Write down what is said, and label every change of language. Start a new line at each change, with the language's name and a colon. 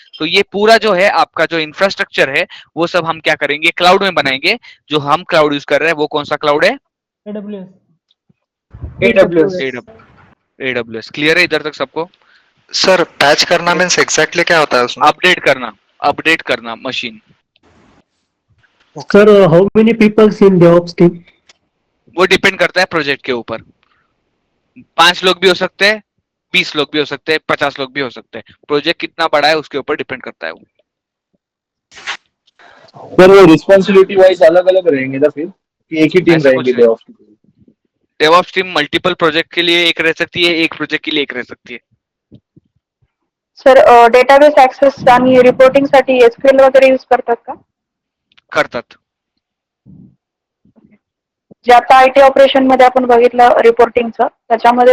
Hindi: तो ये पूरा जो है आपका जो इंफ्रास्ट्रक्चर है वो सब हम क्या करेंगे? क्लाउड में बनाएंगे। जो हम क्लाउड यूज कर रहे हैं वो कौन सा क्लाउड है? AWS। क्लियर है इधर तक सबको? सर पैच करना मीन्स एग्जैक्टली क्या होता है उसमें? अपडेट करना machine.
English: Sir, how many people in DevOps team?
Hindi: वो डिपेंड करता है प्रोजेक्ट के ऊपर। 5 लोग भी हो सकते हैं, 20 लोग भी हो सकते हैं, 50 लोग भी हो सकते हैं। प्रोजेक्ट कितना बड़ा है उसके ऊपर डिपेंड करता है वो। पर वो रिस्पॉन्सिबिलिटी वाइज अलग अलग रहेंगे ना फिर, कि एक ही टीम ऐसा रहेंगी कुछ नहीं। डेवऑप्स की? डेवऑप्स टीम मल्टीपल प्रोजेक्ट के लिए एक रह सकती है, एक प्रोजेक्ट के लिए एक रह सकती है।
Marathi: सर डेटाबेस ऍक्सेस आणि रिपोर्टिंग साठी SQL वगैरे यूज करतात का? करतात। जे आता आयटी ऑपरेशन मध्ये आपण बघितलं रिपोर्टिंगचं, त्याच्यामध्ये